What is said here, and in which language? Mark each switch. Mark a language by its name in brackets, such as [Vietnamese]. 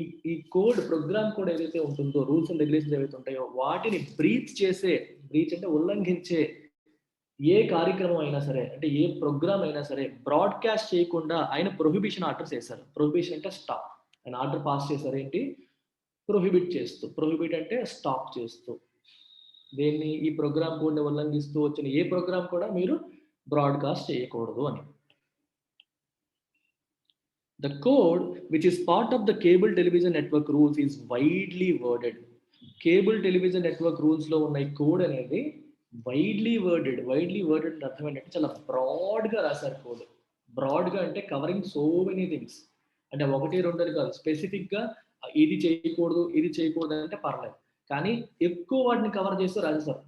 [Telugu] ఈ code, programme code ఏదైతే ఉంటుందో, రూల్స్ అండ్ రెగ్యులేషన్స్ ఏవైతే ఉంటాయో వాటిని బ్రీచ్ అంటే ఉల్లంఘించే ఏ కార్యక్రమం అయినా సరే, అంటే ఏ ప్రోగ్రామ్ అయినా సరే బ్రాడ్కాస్ట్ చేయకుండా ఆయన ప్రొహిబిషన్ ఆర్డర్స్ వేశారు. ప్రొహిబిషన్ అంటే స్టాప్. ఆయన ఆర్డర్ పాస్ చేశారు ఏంటి, ప్రొహిబిట్ చేస్తూ. ప్రొహిబిట్ అంటే స్టాప్ చేస్తూ. దేన్ని, ఈ ప్రోగ్రామ్ కోడ్ని ఉల్లంఘిస్తూ వచ్చిన ఏ ప్రోగ్రామ్ కూడా మీరు బ్రాడ్కాస్ట్ చేయకూడదు అని. [English] The code, which is part of the cable television network rules, is widely worded. [Telugu] Cable television network రూల్స్లో ఉన్న ఈ కోడ్ అనేది వైడ్లీ వర్డెడ్ అర్థం ఏంటంటే చాలా బ్రాడ్గా రాశారు కోడ్. బ్రాడ్గా అంటే [English] Covering so many things. [Telugu] అంటే 1-2 అని కాదు, స్పెసిఫిక్గా ఇది చేయకూడదు అంటే పర్లేదు, కానీ ఎక్కువ వాటిని కవర్ చేస్తూ రాసేస్తారు.